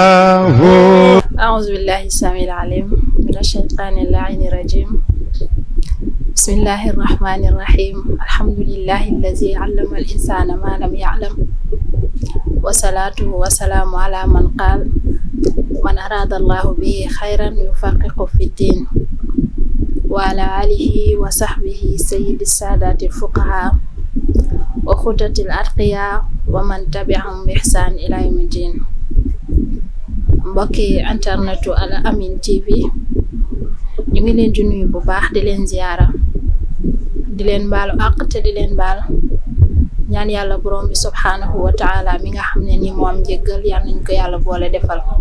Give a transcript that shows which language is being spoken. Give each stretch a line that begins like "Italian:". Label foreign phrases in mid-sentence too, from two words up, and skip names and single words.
Arabic: أعوذ بالله السميع العليم من الشيطان اللعين الرجيم بسم الله الرحمن الرحيم الحمد لله الذي علم الإنسان ما لم يعلم وصلاته وسلام على من قال من أراد الله به خيرا يفقهه في الدين وعلى آله وصحبه سيد السادات الفقهاء وخطة الأتقياء ومن تبعهم بإحسان إلى يوم الدين.
Wolof: mbokki internetu Al Amine TV ñu ngi leen di nuyu bu baax di leen ziyaara di leen baalu àq te di leen baal ñaan yàlla borom bi
Arabic: سبحانه وتعالى
Wolof: mi nga xam ne ni moo am njëggal yal nañ ko yàlla boole defal